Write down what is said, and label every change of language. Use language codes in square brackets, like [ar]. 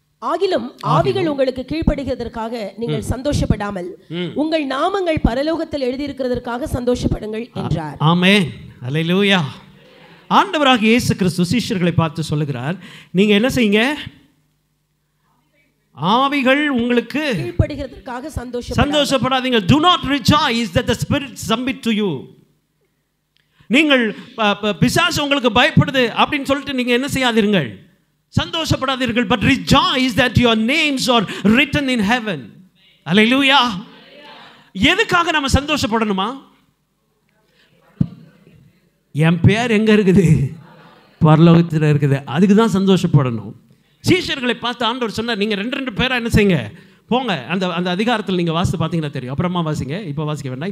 [ta] ஆகிலும் ஆவிகள் உங்களுக்கு கீழ்ப்படுகிறதற்காக நீங்கள் சந்தோஷப்படாமல் உங்கள் நாமங்கள் பரலோகத்தில் எழுதியிருக்கிறதற்காக சந்தோஷப்படுங்கள் என்றார். ஆமென். அல்லேலூயா. ஆண்டவராகிய இயேசு கிறிஸ்து சீஷர்களை பார்த்து சொல்லுகிறார், நீங்க என்ன செய்யுங்க, ஆவிகள் உங்களுக்கு கீழ்ப்படுகிறதற்காக சந்தோஷப்படாதீங்க. [en] Do not rejoice that the spirit submit to you. [ta] நீங்கள் பிசாசு உங்களுக்கு பயப்படுது அப்படின்னு சொல்லிட்டு நீங்க என்ன செய்யாதீர்கள், சந்தோஷப்படாதீர்கள். [en] But rejoice that your names are written in heaven. Hallelujah. [ta] எதுக்காக நம்ம சந்தோஷப்படணுமா, என் பேர் எங்க இருக்குது, பரலோகத்தில் இருக்குது. அதுக்கு தான் சந்தோஷப்படணும். சீஷர்களை பார்த்து ஆண்டவர் சொன்னார், நீங்கள் 2 பேராக என்ன செய்யுங்க, போங்க. அந்த அதிகாரத்தில் நீங்கள் வாசித்து பார்த்தீங்கன்னா தெரியும். அப்புறமா வாசிங்க, இப்போ வாசிக்க வேண்டாம்.